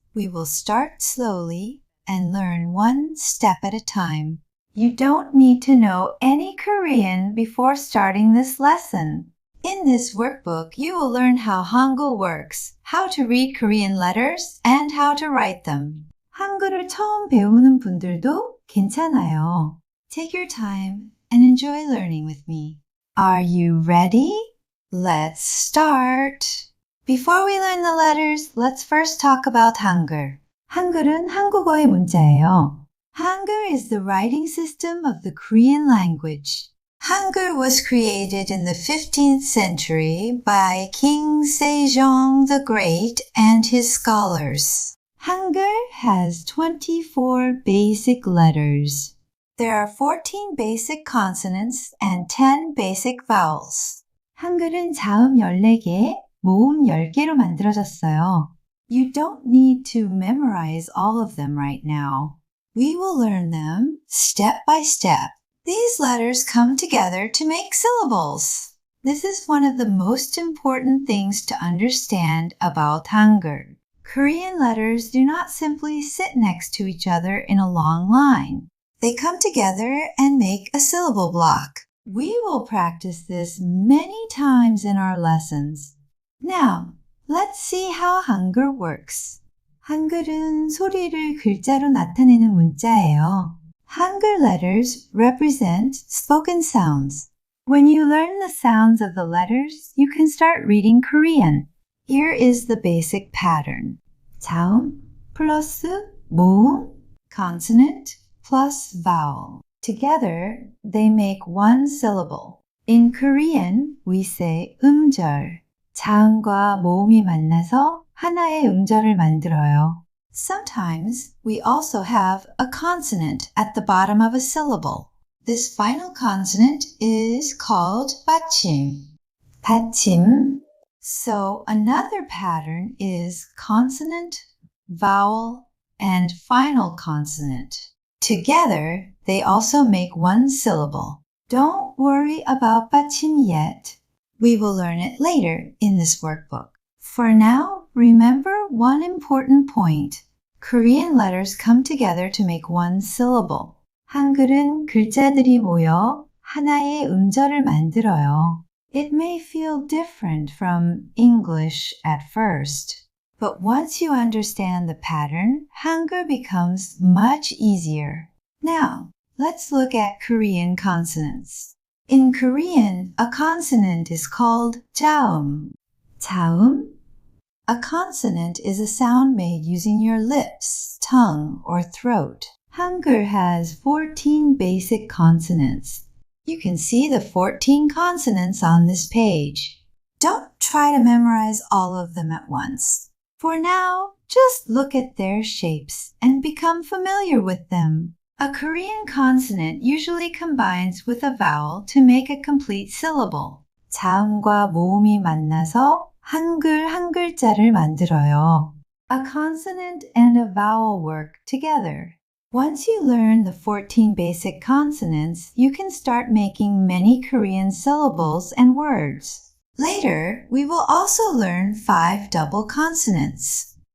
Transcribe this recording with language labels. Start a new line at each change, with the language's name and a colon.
English: We will start slowly and learn one step at a time. You don't need to know any Korean before starting this lesson. In this workbook, you will learn how Hangul works, how to read Korean letters, and how to write them.
Korean: 한글을 처음 배우는 분들도 괜찮아요.
English: Take your time and enjoy learning with me. Are you ready? Let's start. Before we learn the letters, let's first talk about Hangul.
Korean: 한글은 한국어의 문자예요.
English: Hangul is the writing system of the Korean language. Hangul was created in the 15th century by King Sejong the Great and his scholars. Hangul has 24 basic letters. There are 14 basic consonants and 10 basic vowels.
Korean: 한글은 자음 14개, 모음 10개로 만들어졌어요.
English: You don't need to memorize all of them right now. We will learn them step by step. These letters come together to make syllables. This is one of the most important things to understand about Hangul. Korean letters do not simply sit next to each other in a long line. They come together and make a syllable block. We will practice this many times in our lessons. Now, let's see how Hangul works.
Korean: 한글은 소리를 글자로 나타내는 문자예요.
English: Hangul letters represent spoken sounds. When you learn the sounds of the letters, you can start reading Korean. Here is the basic pattern. 자음 plus 모음, consonant plus vowel. Together, they make one syllable. In Korean, we say 음절.
Korean: 자음과 모음이 만나서 하나의 음절을 만들어요.
English: Sometimes we also have a consonant at the bottom of a syllable. This final consonant is called 받침. 받침. So another pattern is consonant, vowel, and final consonant. Together, they also make one syllable. Don't worry about 받침 yet. We will learn it later in this workbook. For now, remember one important point. Korean letters come together to make one syllable.
Korean: 한글은 글자들이 모여 하나의 음절을 만들어요.
English: It may feel different from English at first, but once you understand the pattern, Hangul becomes much easier. Now, let's look at Korean consonants. In Korean, a consonant is called 자음.
Korean: 자음?
English: A consonant is a sound made using your lips, tongue, or throat. Hangul has 14 basic consonants. You can see the 14 consonants on this page. Don't try to memorize all of them at once. For now, just look at their shapes and become familiar with them. A Korean consonant usually combines with a vowel to make a complete syllable.
Korean: 자음과 모음이 만나서 한글 한 글자를 만들어요.
English: A consonant and a vowel work together. Once you learn the 14 basic consonants, you can start making many Korean syllables and words. Later, we will also learn 5 double consonants.